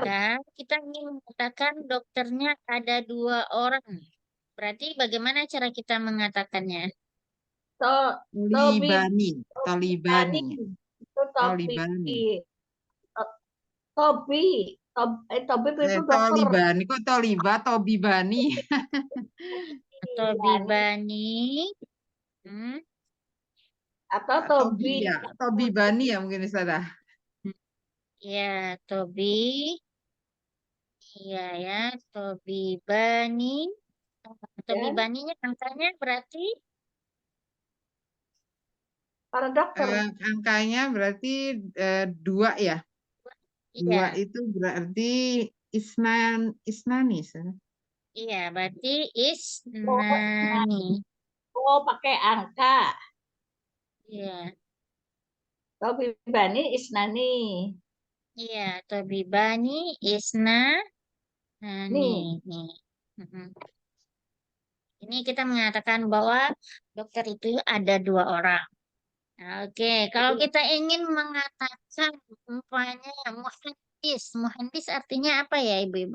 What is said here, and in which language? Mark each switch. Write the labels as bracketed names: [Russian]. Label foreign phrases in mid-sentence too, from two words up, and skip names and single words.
[Indonesian] Maka kita ingin mengatakan dokternya ada 2 orang. Berarti bagaimana cara kita mengatakannya? Tolibani. Tolibani. Itu Tolibani. Tobib itu dokter. Tolibani. Kok Toliba? Tobibani. Tobibani. Atau Tobi. Ya, Tobibani ya mungkin Ustazah. Ya, Tobi. Iya ya, Tobibani. Tobibaninya angkanya berarti Para dokter. Angkanya berarti 2 ya. iya. 2 itu berarti isnani. Iya, berarti isnani. Oh, pakai angka. Iya. [Arabic] طبيبان اثنان. [Indonesian] Iya, [Arabic] طبيبان اثنان. [Indonesian] Nih. Ini kita mengatakan bahwa dokter itu ada 2 orang. Oke, kalau kita ingin mengatakan umpamanya muhandis artinya apa ya Ibu-ibu?